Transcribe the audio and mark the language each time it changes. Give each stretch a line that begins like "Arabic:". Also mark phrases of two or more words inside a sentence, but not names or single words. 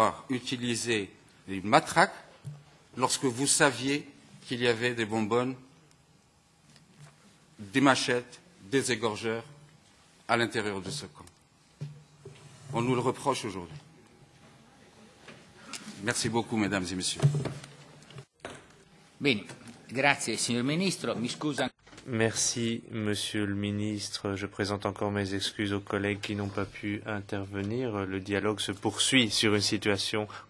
French: Pourquoi avoir utilisé une matraque lorsque vous saviez qu'il y avait des bonbonnes, des machettes, des égorgeurs à l'intérieur de ce camp. On nous le reproche aujourd'hui. Merci beaucoup, mesdames et messieurs.
Italian: Bene, grazie signor Ministro, mi scusa.
French: Merci, Monsieur le Ministre. Je présente encore mes excuses aux collègues qui n'ont pas pu intervenir. Le dialogue se poursuit sur une situation